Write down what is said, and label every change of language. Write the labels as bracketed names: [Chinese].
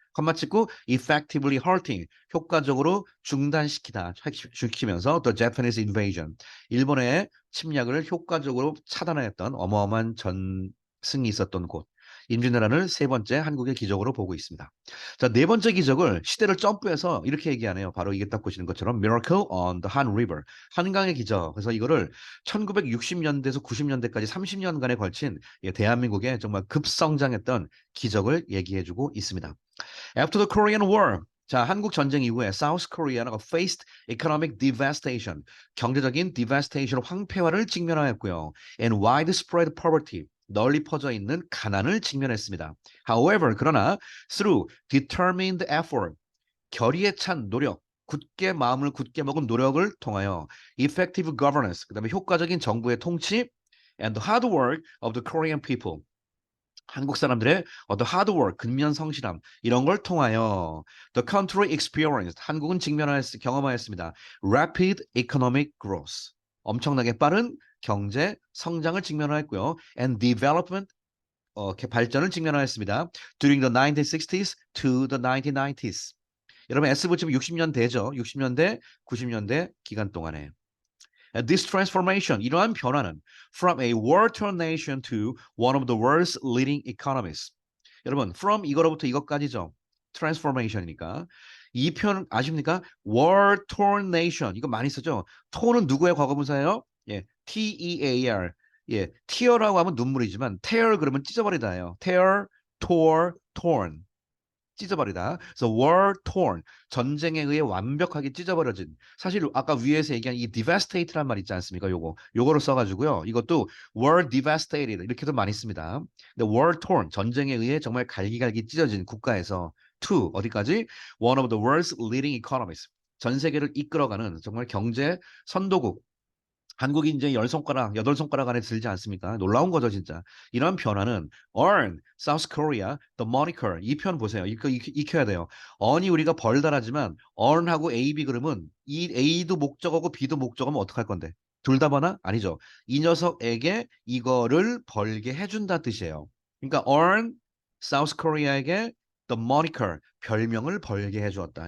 [Korean] 컴마 찍고 [English] effectively halting [Korean] 효과적으로 중단시키다 시키면서 [English] the Japanese invasion [Korean] 일본의 침략을 효과적으로 차단하였던 어마어마한 전승이 있었던 곳 임진왜란을 세 번째 한국의 기적으로 보고 있습니다. 자, 네 번째 기적을 시대를 점프해서 이렇게 얘기하네요. 바로 이게 딱 보시는 것처럼 [English] Miracle on the Han River [Korean] 한강의 기적. 그래서 이거를 1960년대에서 90년대까지 30년간에 걸친 대한민국의 정말 급성장했던 기적을 얘기해주고 있습니다. [English] After the Korean War, [Korean] 자, 한국 전쟁 이후에 [English] South Korea가 faced economic devastation, 경제적인 devastation, [Korean] 황폐화를 직면하였고요. [English] And widespread poverty, [Korean] 널리 퍼져 있는 가난을 직면했습니다. [English] However, [Korean] 그러나 [English] through determined effort, [Korean] 결의에 찬 노력, 굳게 마음을 굳게 먹은 노력을 통하여 [English] effective governance, [Korean] 그다음에 효과적인 정부의 통치 [English] and the hard work of the Korean people, [Korean] 한국 사람들의 어떤 하드워크, 근면 성실함 이런 걸 통하여 [English] the country experienced [Korean] 한국은 경험하였습니다. [English] rapid economic growth [Korean] 엄청나게 빠른 경제 성장을 직면하였고요. [English] and development [Korean] 발전을 직면하였습니다. [English] during the 1960s to the 1990s [Korean] 여러분 S 붙이면 60년대죠. 60년대, 90년대 기간 동안에 [English] This transformation, [Korean] 이러한 변화는 [English] from a war-torn nation to one of the world's leading economies. [Korean] 여러분, from 이거로부터 이것까지죠. transformation이니까. 이 표현 아십니까? war-torn nation. 이거 많이 쓰죠. torn은 누구의 과거분사예요? 예, T-E-A-R. 예, tear라고 하면 눈물이지만 tear 그러면 찢어버리다예요. tear, tore, torn. 찢어버리다. 그래서 war torn 전쟁에 의해 완벽하게 찢어버려진. 사실 아까 위에서 얘기한 이 devastate란 말 있지 않습니까? 요거를 써가지고요. 이것도 war devastated 이렇게도 많이 씁니다. 근데 war torn 전쟁에 의해 정말 갈기갈기 찢어진 국가에서 to 어디까지? [English] one of the world's leading economies [Korean] 전 세계를 이끌어가는 정말 경제 선도국 한국이 이제 열 손가락, 여덟 손가락 안에 들지 않습니까? 놀라운 거죠, 진짜. 이런 변화는 [English] earn, South Korea, the moniker. [Korean] 이 편 보세요. 이거 익혀야 돼요. earn이 우리가 벌다라지만 earn하고 A, B 그러면 이 A도 목적어고 B도 목적어면 어떡할 건데? 둘 다 번화? 아니죠. 이 녀석에게 이거를 벌게 해준다 뜻이에요. 그러니까 [English] earn, South Korea [Korean] 에게 [English] the moniker, [Korean] 별명을 벌게 해주었다.